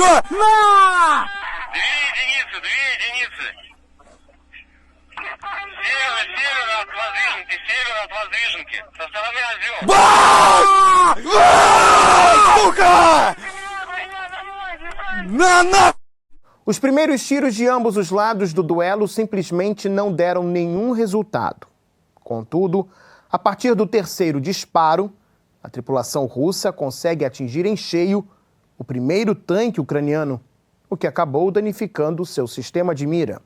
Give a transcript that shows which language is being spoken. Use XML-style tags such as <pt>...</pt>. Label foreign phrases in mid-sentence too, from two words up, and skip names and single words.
<ru>На! 2 единицы! Север от воздвиженки, со стороны Озер. Сука! На!</ru> <pt>Os primeiros tiros de ambos os lados do duelo simplesmente não deram nenhum resultado. Contudo, a partir do terceiro disparo, a tripulação russa consegue atingir em cheio o primeiro tanque ucraniano, o que acabou danificando seu sistema de mira.</pt>